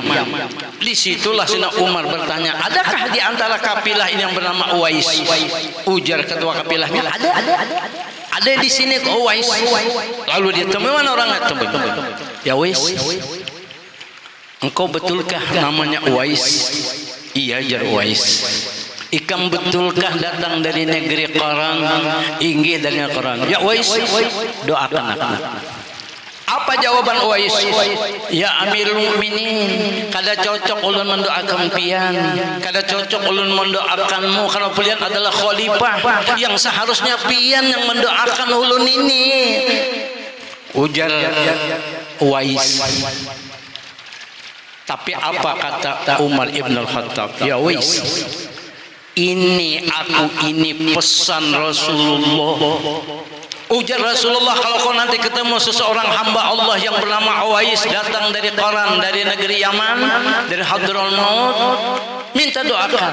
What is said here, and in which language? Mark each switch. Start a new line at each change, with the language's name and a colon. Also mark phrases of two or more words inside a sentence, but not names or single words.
Indonesian: Di situlah Sayyidina Umar bertanya, adakah di antara kapilah ini yang bernama Uwais?
Banjar: Ujar ketua kapilahnya, ada di sini ke Uwais.
Indonesian: Lalu dia temui, mana orangnya? Temui. Ya Uwais, engkau betulkah namanya Uwais?
Banjar: Iya, jar Uwais.
Indonesian: Ikam betulkah datang dari negeri Qoron? Inggih dari Qoron. Ya Uwais, doakan aku. Apa jawaban Uwais?
Arabic: Ya Amirul Mukminin,
Banjar: kada cocok ulun mendoakan pian, kada cocok ulun mendoakanmu, karena pian adalah khalifah yang seharusnya pian yang mendoakan ulun ini.
Indonesian: Ujar Uwais. Tapi apa kata Umar ibn al-Khattab? Ya Uwais, ini pesan Rasulullah. Ujar Rasulullah, kalau kau nanti ketemu seseorang hamba Allah yang bernama Uwais datang dari Qoron, dari negeri Yaman, dari Hadrul Maut, minta doakan.